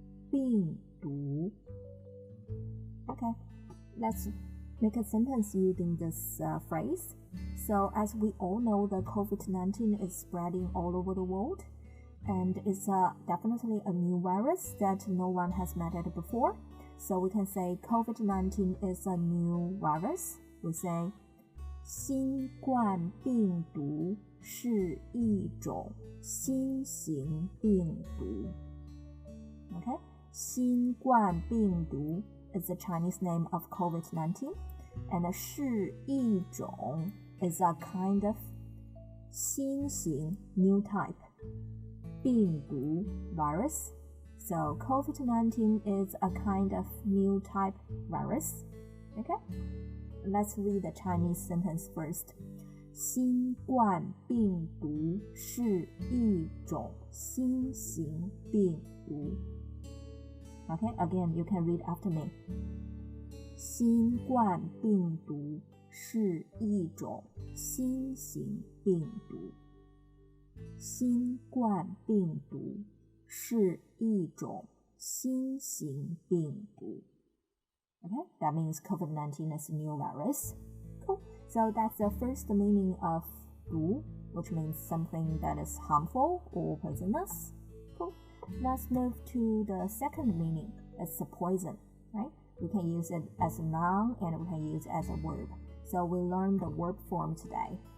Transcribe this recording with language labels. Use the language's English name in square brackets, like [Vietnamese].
[Chinese] 病毒. [English] Okay, let's make a sentence using this phrase. So as we all know, the COVID-19 is spreading all over the world. And it's definitely a new virus that no one has met it before. So we can say COVID-19 is a new virus. We say [Chinese] 新冠病毒是一种新型病毒. [English] Okay, [Chinese] 新冠病毒 [English] is the Chinese name of COVID-19. And [Chinese] 是一种 [English] is a kind of [Chinese] 新型 [English] new type. [Chinese] 病毒 [English] virus. So COVID-19 is a kind of new type virus. Okay? Let's read the Chinese sentence first. [Chinese] 新冠病毒是一种新型病毒. [English] Okay, again, you can read after me. [Chinese] 新冠病毒是一种新型病毒. 新冠病毒是一种新型病毒. [English] Okay, that means COVID-19 is a new virus. Cool. So that's the first meaning of 毒, which means something that is harmful or poisonous. Cool. Let's move to the second meaning. It's a poison, right? We can use it as a noun and we can use it as a verb. So we learned the verb form today.